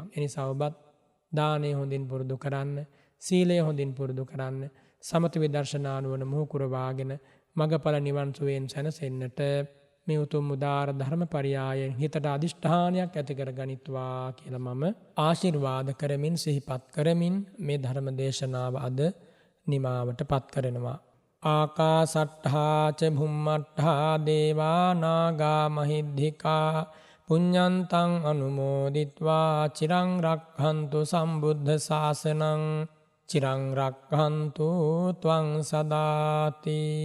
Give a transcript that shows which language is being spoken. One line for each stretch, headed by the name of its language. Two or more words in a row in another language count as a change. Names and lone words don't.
Sinhala: එනිසා ඔබත් දානය හොඳින් පුරුදු කරන්න, සීලය හොඳින් පුරුදු කරන්න, සමත විදර්ශනා නුවණ මුහුකුරවාගෙන මගඵල නිවන් සුවයෙන් සැනසෙන්නට මේ උතුම් උදාර ධර්ම පරියායෙන් හිතට අදිෂ්ඨානයක් ඇති කර ගනිත්වා කියලා මම ආශිර්වාද කරමින් සිහිපත් කරමින් මේ ධර්ම දේශනාව අද නිමාවට පත් කරනවා.
Pali: ආකාසට්ඨා ච භුම්මට්ඨා දේවා නාග මහිද්దికා පුඤ්ඤන්තං අනුමෝදිත්වා චිරං රක්ඛන්තු සම්බුද්ධ ශාසනං චිරං රක්ඛන්තු ත්වං සදාති.